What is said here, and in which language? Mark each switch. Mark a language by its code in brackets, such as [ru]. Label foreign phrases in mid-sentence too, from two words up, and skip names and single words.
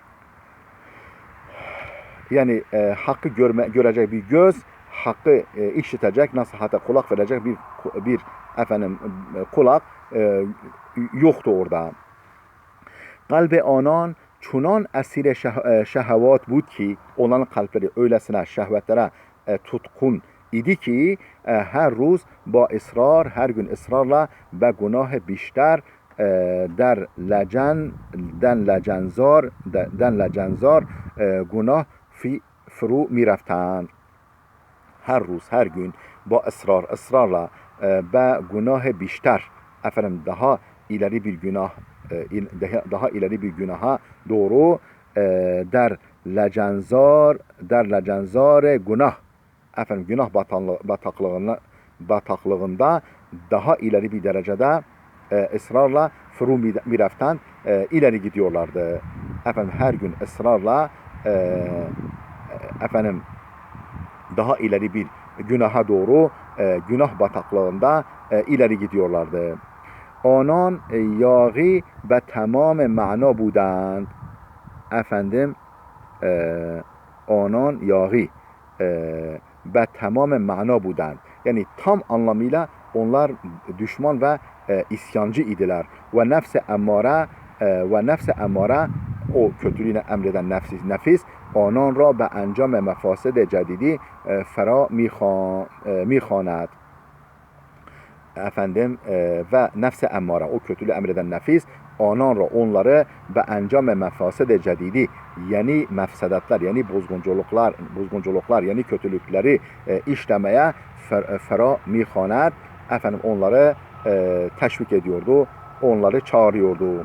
[tr] Yani hakkı görecek bir göz, hakkı işitecek, nasihate kulak verecek bir efendim kulak yoktu orada. [fa] قلب آنان چنان اسیر شهوات بود که [tr] onların kalpleri öylesine şehvetlere tutkun idi ki [fa] هر روز با اصرار, [tr] her gün ısrarla [fa] به گناه بیشتر در لجنزار günah فرو میرفتند. هر روز, [tr] her gün با ısrarla [fa] به گناه بیشتر [tr] daha ileri bir günah daha ileri bir günaha doğru [fa] در لجنزار گناه [tr] günah bataklığında daha ileri bir derecede ısrarla [fa] فرو میرفتند [tr] ileri gidiyorlardı. Her gün ısrarla daha ileri bir günaha doğru günah bataklığında ileri gidiyorlardı. [fa] آنان یاغی به تمام معنا بودند. آنان یاغی به تمام معنا بودند. [tr] Yani tam anlamıyla onlar düşman ve isyancı idiler. Ve nefse emmare o kötülüğüne emreden nefis [fa] آنان را به انجام مفاسد جدیدی فرا میخواند. [tr] Ve nefse emmare o kötülüğü emreden nefis onları [fa] به انجام مفاسد جدیدی [tr] yani mefsedetler yani bozgunculuklar yani kötülükleri işlemeye [fa] فرا میخواند [tr] onları teşvik ediyordu, onları çağırıyordu.